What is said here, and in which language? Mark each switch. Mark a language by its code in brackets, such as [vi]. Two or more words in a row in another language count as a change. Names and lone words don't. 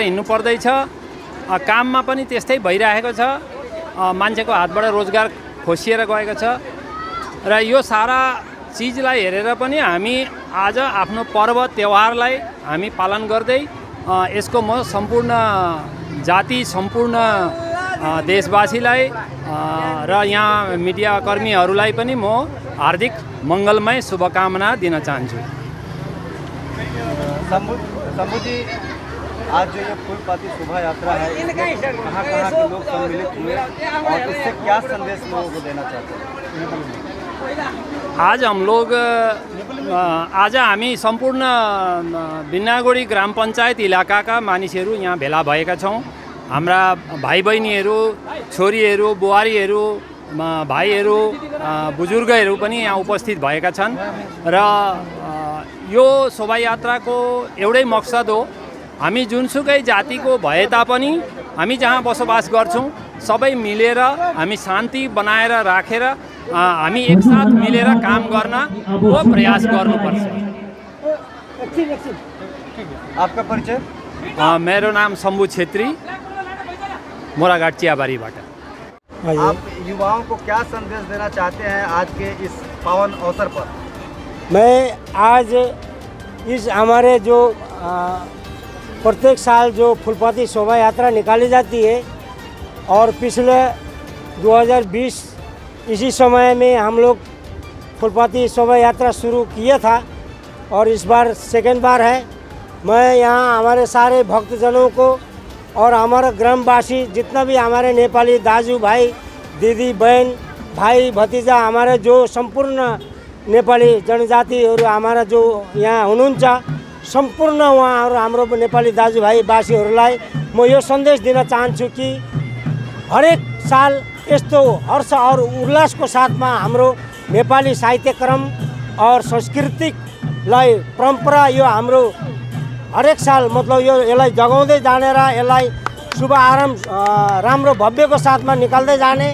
[ne] हिँड्नु पर्दैछ, काममा पनि त्यस्तै भइरहेको छ, मान्छेको हातबाट रोजगार खोसिएर गएको छ र यो सारा चिजलाई हेरेर पनि हामी आज आफ्नो पर्व त्यौहारलाई हामी पालन गर्दै यसको म सम्पूर्ण जाति सम्पूर्ण देशवासीलाई र यहाँ मिडियाकर्मीहरूलाई पनि म हार्दिक मङ्गलमय शुभकामना दिन चाहन्छु। [hi] शंभू जी, आज जो ये फूलपाती शोभा यात्रा है, कहाँ के लोग सम्मिलित हुए और इससे क्या संदेश लोगों को देना चाहते हैं? आज हम लोग [ne] आज हामी सम्पूर्ण बिन्नागुडी ग्राम पञ्चायत इलाकाका मानिसहरू यहाँ भेला भएका छौँ। हाम्रा भाइ बहिनीहरू, छोरीहरू, बुहारीहरू, भाइहरू, बुजुर्गहरू पनि यहाँ उपस्थित भएका छन् र यो शोभायात्राको एउटै मकसद हो, हामी जुनसुकै जातिको भए तापनि हामी जहाँ बसोबास गर्छौँ सबै मिलेर हामी शान्ति बनाएर राखेर हामी एकसाथ मिलेर काम गर्नको प्रयास गर्नुपर्छ। [hi] आपका परिचय? [ne] मेरो नाम शंभू छेत्री, मोराघाट चियाबारीबाट। [hi] आप युवाओं को क्या संदेश देना चाहते हैं आज के इस पावन अवसर पर? मैं आज इस हमारे जो प्रत्येक साल जो फुलपाती शोभा यात्रा निकाली जाती है और पिछले 2020 इसी समय में हम लोग फुलपाती शोभा यात्रा शुरू किया था और इस बार सेकेंड बार है। मैं यहाँ हमारे सारे भक्तजनों को और हमारा ग्रामवासी जितना भी हमारे नेपाली [ne] दाजू भाई [hi] दीदी बहन भाई भतीजा हमारे जो संपूर्ण नेपाली जनजातिहरू हमारा जो यहाँ [ne] हुनुहुन्छ सम्पूर्ण उहाँहरू हाम्रो नेपाली दाजुभाइ बासीहरूलाई म यो सन्देश दिन चाहन्छु कि हरेक साल यस्तो हर्ष और उल्लासको साथमा हाम्रो नेपाली साहित्यक्रम और सांस्कृतिकलाई परम्परा यो हाम्रो हरेक साल मतलब यो यसलाई जगाउँदै जाने र यसलाई शुभ आरम्भ राम्रो भव्यको साथमा निकाल्दै जाने।